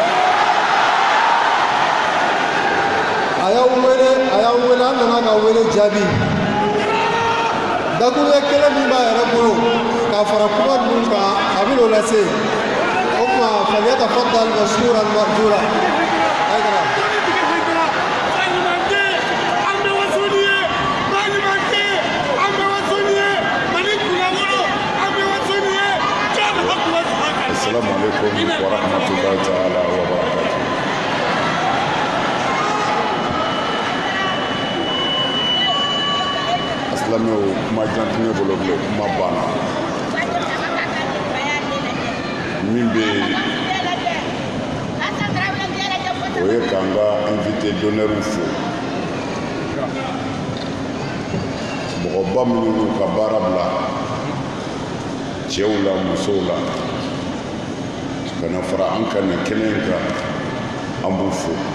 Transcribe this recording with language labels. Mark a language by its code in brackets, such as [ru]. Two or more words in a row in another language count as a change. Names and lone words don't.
[bm] a y'an wele an nana ka wele jaabi dakuruɲɛ kelen min b'a yɛrɛ bolo k'a fara kuma ninnu kan a bɛ n'o lase o tuma [ar] فليتفضل مشكورا مأجورا [bm] Hayidara. [ar] السلام عليكم ورحمة الله تعالى وبركاته. [bm] Aslameo kuma jantinɛ bolo bilen kuma banna min bɛ o ye k'an ka [fr] invité d'honneur [bm] fo mɔgɔba minnu y'u ka baara bila cɛw la musow la ka na fara an ka nin kɛnɛ in kan an b'u fo